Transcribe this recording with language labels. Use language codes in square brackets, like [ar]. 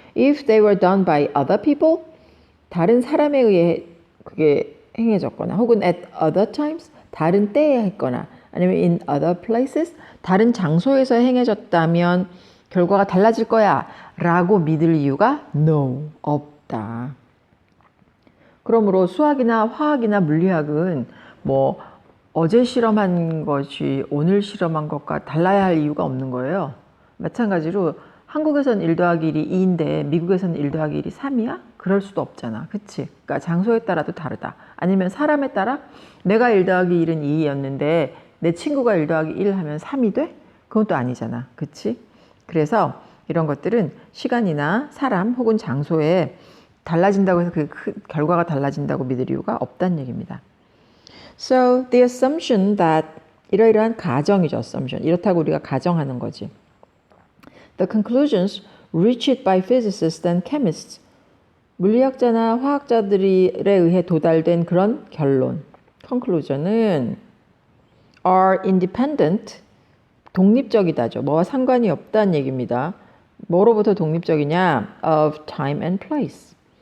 [en] If they were done by other people. [ko] 다른 사람에 의해 그게 행해졌거나 혹은 [en] at other times. [ko] 다른 때에 했거나 아니면 [en] in other places. [ko] 다른 장소에서 행해졌다면 결과가 달라질 거야 라고 믿을 이유가 no. 없다. 그러므로 수학이나 화학이나 물리학은 뭐 어제 실험한 것이 오늘 실험한 것과 달라야 할 이유가 없는 거예요. 마찬가지로 한국에서는 1 더하기 1이 2인데 미국에서는 1 더하기 1이 3이야? 그럴 수도 없잖아. 그치? 그러니까 장소에 따라도 다르다. 아니면 사람에 따라 내가 1 더하기 1은 2였는데 내 친구가 1 더하기 1 하면 3이 돼? 그건 또 아니잖아. 그치? 그래서 이런 것들은 시간이나 사람 혹은 장소에 달라진다고 해서 그 결과가 달라진다고 믿을 이유가 없다는 얘기입니다. [en] So the assumption that [ko] 이러이러한 가정이죠. [en] assumption. [ko] 이렇다고 우리가 가정하는 거지. [en] The conclusions reached by physicists and chemists. [ko] 물리학자나 화학자들에 의해 도달된 그런 결론. conclusion은 [en] are independent. [ko] 독립적이다죠. 뭐와 상관이 없다는 얘기입니다. 뭐로부터 독립적이냐? [en] of time and place.